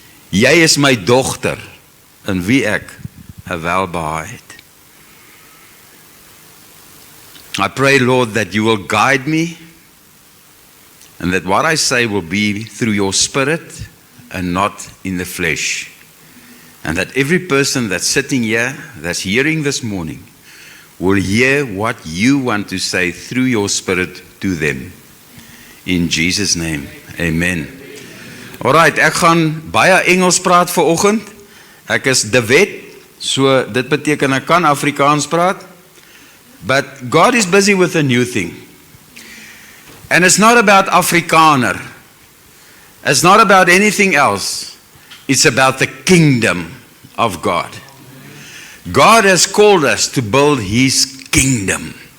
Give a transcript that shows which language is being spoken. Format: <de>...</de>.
<af>Jy is my dogter in wie ek 'n welbehae het.</af> <en>I pray, Lord, that you will guide me and that what I say will be through your Spirit and not in the flesh. And that every person that's sitting here, that's hearing this morning, will hear what you want to say through your Spirit to them. In Jesus' name, amen. Alright,</en> <af>ek gaan baie Engels praat vanoggend. Ek is De Wet, so dit beteken ek kan Afrikaans praat.</af> <en>But God is busy with a new thing. And it's not about Afrikaner. It's not about anything else. It's about the kingdom of God. God has called us to build His kingdom.</en>